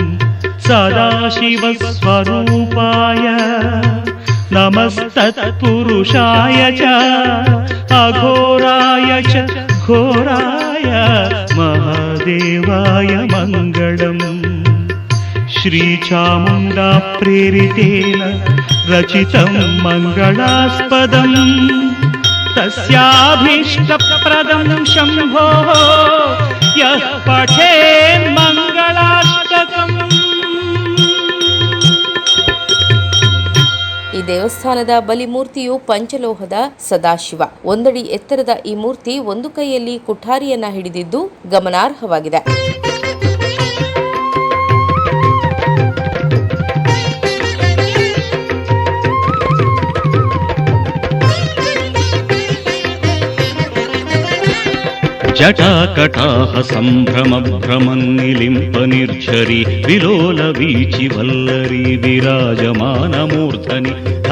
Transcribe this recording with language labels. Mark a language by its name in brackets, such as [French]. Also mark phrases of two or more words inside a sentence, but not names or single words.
[Sanskrit] सदाशिवस्वरूपाय नमस्तत्पुरुषाय च अघोराय च घोराय महादेवाय मङ्गलम् श्रीचामुण्डा प्रेरितेन रचितं मङ्गलास्पदम् तस्याभीष्टप्रदं शम्भोः यः पठेन् मङ्गलाष्टकम्। [Kannada] ಈ ದೇವಸ್ಥಾನದ ಬಲಿಮೂರ್ತಿಯು ಪಂಚಲೋಹದ ಸದಾಶಿವ. 1 ಅಡಿ ಎತ್ತರದ ಈ ಮೂರ್ತಿ ಒಂದು ಕೈಯಲ್ಲಿ ಕುಠಾರಿಯನ್ನ ಹಿಡಿದಿದ್ದು ಗಮನಾರ್ಹವಾಗಿದೆ. [Sanskrit] जटाकटाह सम्भ्रमभ्रमन्निलिम्प निर्झरि विलोलवीचि वल्लरी विराजमानमूर्धनि